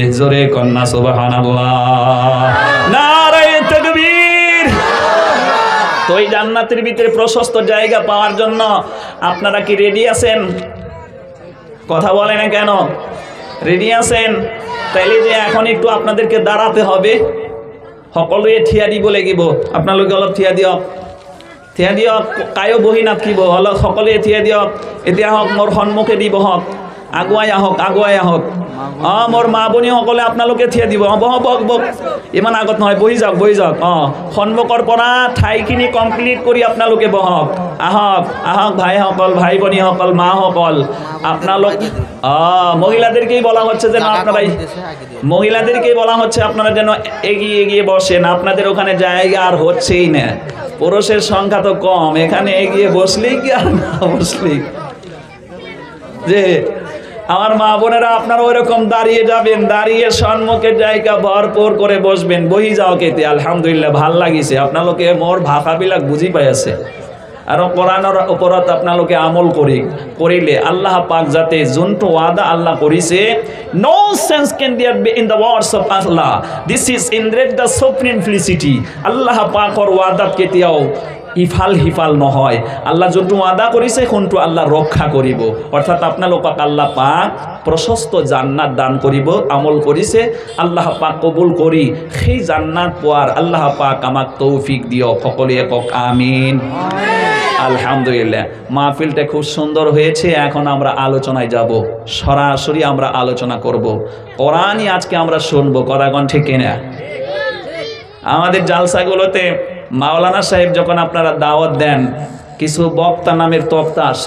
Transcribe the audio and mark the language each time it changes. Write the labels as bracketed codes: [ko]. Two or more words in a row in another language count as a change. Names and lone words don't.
[bn] জোরে কন্যা সুবহানাল্লাহ, [ur] نعرۂ تکبیر. [bn] তো এই জান্নাতের ভিতরে প্রশস্ত জায়গা পাওয়ার জন্য আপনারা কি রেডি আছেন? কথা বলে না কেন? রেডি আছেন? তাইলে যে এখন একটু আপনাদেরকে দাঁড়াতে হবে, [as] সকলোৱে থিয়া দিব লাগিব। আপোনালোকে অলপ থিয়া দিয়ক, কায়ো বহি নাথাকিব, অলপ সকলোৱে থিয়া দিয়ক। এতিয়া হওক, মোৰ সন্মুখে দি বহক, আগুৱাই আহক। মোৰ মা বনি সকলে আপোনালোকে থিয়া দিব। বহক, ইমান আগত নহয়, বহি যাওক। সন্মুখৰ পৰা ঠাইখিনি কমপ্লিট কৰি আপোনালোকে বহক। আহক ভাইসকল, ভাই বনিসকল, মাসকল, [bn] আপনালোক মহিলাদেরকেই বলা হচ্ছে যেন আপনারা যেন এগিয়ে বসেন। আপনাদের ওখানে জায়গা আর হচ্ছেই না, পুরুষের সংখ্যা তো কম, এখানে এগিয়ে বসলেই কি আর না বসলেই যে আমার মা বোনেরা আপনারা ওইরকম দাঁড়িয়ে যাবেন, দাঁড়িয়ে সম্মুখের জায়গা ভরপুর করে বসবেন। [as] বহি যাও কেতে আলহামদুলিল্লাহ ভাল লাগিছে, আপনালোকে মোর ভাষাবিলাক বুঝি পাই আছে। আর কোরআনের ওপৰত আপোনালোকে আমল কৰিলে আল্লাহ পাক যাতে যোনটো ওয়াদা আল্লাহ কৰিছে, [en] no sense can there be in the words of Allah, this is indeed the supremacy। [as] আল্লাহ পাকৰ ওয়াদাত কেতিয়াও ইফাল হিফাল নহয়। আল্লাহ যোনটো ওয়াদা কৰিছে কোনটো আল্লাহ ৰক্ষা কৰিব। অৰ্থাৎ আপোনালোকক আল্লাহ পাক প্ৰশস্ত জান্নাত দান কৰিব। আমল কৰিছে আল্লাহ পাক কবুল কৰি সেই জান্নাত পোৱাৰ আল্লাহ পাক আমাক তৌফিক দিয়ক। সকলোৱে কওক আমিন। [bn] আলহামদুলিল্লাহ, মাহফিলটা খুব সুন্দর হয়েছে। এখন আমরা আলোচনায় যাব, সরাসরি আমরা আলোচনা করব। কোরআনই আজকে আমরা শুনবো। কথাগণ ঠিক কিনা? আমাদের জালসাগুলোতে মাওলানা সাহেব যখন আপনারা দাওয়াত দেন, কিছু বক্তা নামের তক্তা আসে।